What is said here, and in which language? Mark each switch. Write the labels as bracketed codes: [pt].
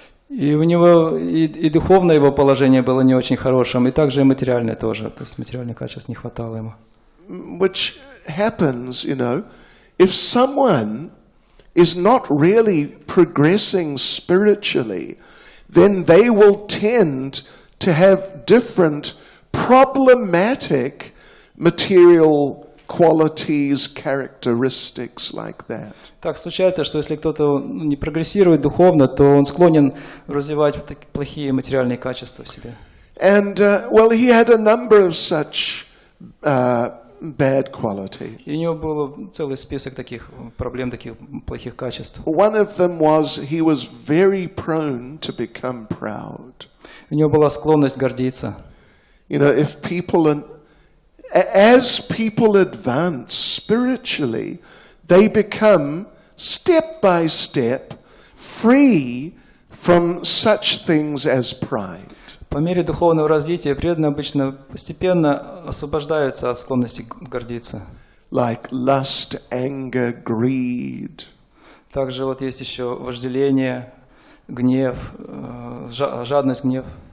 [ru] И у него и духовное его положение было не очень хорошим, и также и материальное тоже, то есть материальных качеств не хватало ему. [en] Which happens, if someone is not really progressing spiritually, then they will tend to have different problematic material qualities, characteristics like that. [ru] Так случается, что если кто-то не прогрессирует духовно, то он склонен развивать такие плохие материальные качества в себе. [en] And he had a number of such bad qualities. [ru] И у него был целый список таких проблем, таких плохих качеств. [en] One of them was he was very prone to become proud. [ru] У него была склонность гордиться. [en] If as people advance spiritually, they become step by step free from such things as pride. [ru] По мере духовного развития преданные обычно постепенно освобождаются от склонности гордиться. [en] Like lust, anger, greed. [ru] Также вот есть еще вожделение, гнев, жадность, гнев.